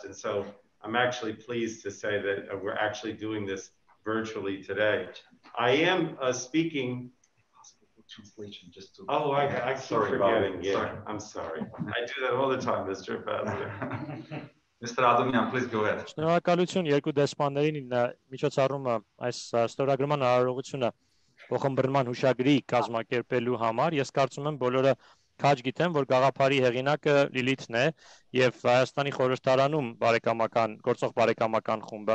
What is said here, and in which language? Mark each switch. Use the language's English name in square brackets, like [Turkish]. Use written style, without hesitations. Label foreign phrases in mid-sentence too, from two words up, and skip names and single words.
[English] And so I'm actually pleased to say that we're actually doing this virtually today. I am speaking. Translation just to. Oh, I keep forgetting. Yeah, sorry. I'm sorry. I do that all the time, Mr. Ambassador. Mr. Adomian, please go ahead. [Armenian] Շնորհակալություն երկու դեսպաններին միջոցառումը այս ստորագրման արարողությունը փոխմբռնման հուշագրի կազմակերպելու համար. Ես կարծում եմ բոլորը քաջ գիտեն, որ գաղափարի հեղինակը Լիլիթն է եւ Հայաստանի խորհրդարանում գործող բարեկամական խումբը.